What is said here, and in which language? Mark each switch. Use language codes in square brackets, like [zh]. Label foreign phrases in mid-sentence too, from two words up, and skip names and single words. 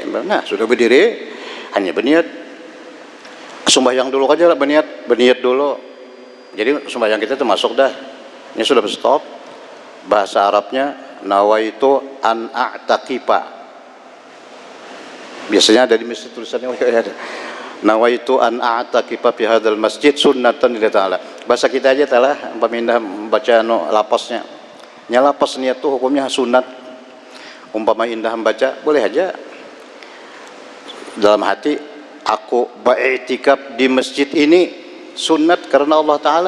[bjn] Nah, sudah berdiri, hanya berniat. Sembahyang dulu aja lah, berniat dulu. Jadi sembahyang kita tuh masuk dah. Ini sudah berstop. Bahasa Arabnya [ar] نويت أن أعتكف. [bjn] Biasanya ada di masjid tulisannya ada. [ar] نويت أن أعتكف في هذا المسجد سنة لله تعالى. [bjn] Bahasa kita aja talah pemindah membaca lapasnya. Nyalapas niat tuh hukumnya sunat. Umpama indah membaca boleh aja dalam hati, aku ba'iktikaf di masjid ini sunat karena Allah Ta'ala.